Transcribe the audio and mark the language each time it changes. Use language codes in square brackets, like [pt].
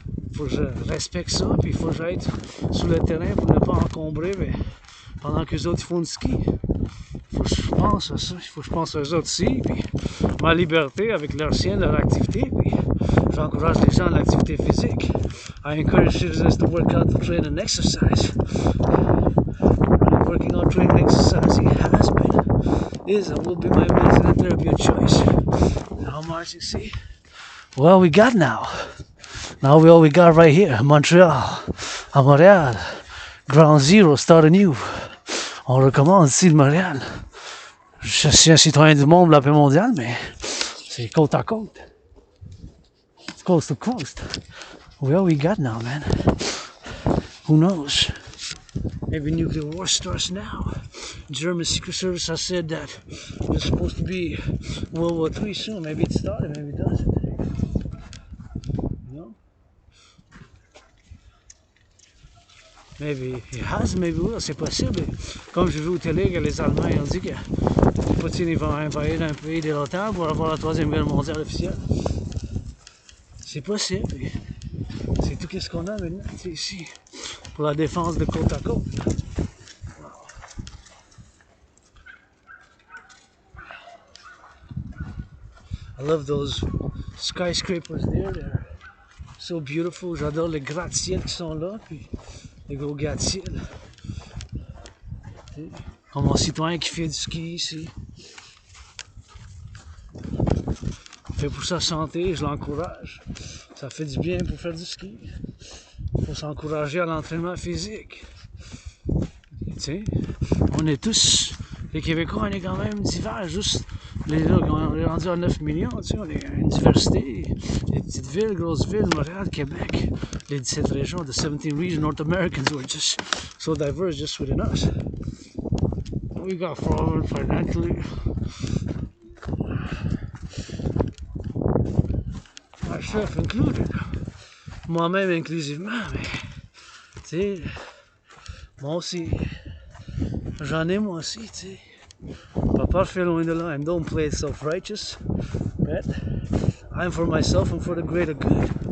[fr] Il faut que je respecte ça, puis il faut que j'aille sur le terrain pour ne pas encombrer, mais pendant que les autres font du ski. Il faut que je pense à ça, il faut que je pense aux autres aussi, puis ma liberté avec leur sienne, leur activité, puis j'encourage les gens à l'activité physique. [en] I encourage citizens to work out, to train and exercise. Working on training, exercising has been, is, and will be my medicine and therapy of choice. And how much you see? Well, we got now. Now we got right here, Montreal, Ground Zero, start anew. [fr] On recommence ici de Montréal. Je suis un citoyen du monde, la paix mondiale, mais c'est côte à côte. [en] Coast to coast. Well, we got now, man. Who knows? Maybe nuclear war starts now. German Secret Service has said that there's supposed to be World War III soon. Maybe it started, maybe it doesn't. You know? Maybe it has, maybe it will. [fr] C'est possible. Comme j'ai vu au télé que les Allemands ont dit que Poutine va envahir un pays de l'OTAN pour avoir la troisième guerre mondiale officielle. C'est possible. C'est tout ce qu'on a maintenant, ici, pour la défense de côte à côte. [en] I love those skyscrapers there. They're so beautiful. [fr] J'adore les gratte-ciel qui sont là, puis les gros gratte-ciel. Comme mon citoyen qui fait du ski ici. Il fait pour sa santé, je l'encourage. Ça fait du bien pour faire du ski. Il faut s'encourager à l'entraînement physique. Tu sais, on est tous, les Québécois, on est quand même divers, juste on est rendu à 9 millions, tu sais, on est une diversité, les petites villes, grosses villes, Montréal, Québec, les 17 régions, [en] the 17 regions, North Americans, we're just so diverse just within us. We got forward financially. Myself included. [fr] Moi-même inclusivement, mais tu sais, moi aussi, j'en ai moi aussi, tu sais. Pas parfait loin de là, [en] and don't play self-righteous, but I'm for myself and for the greater good.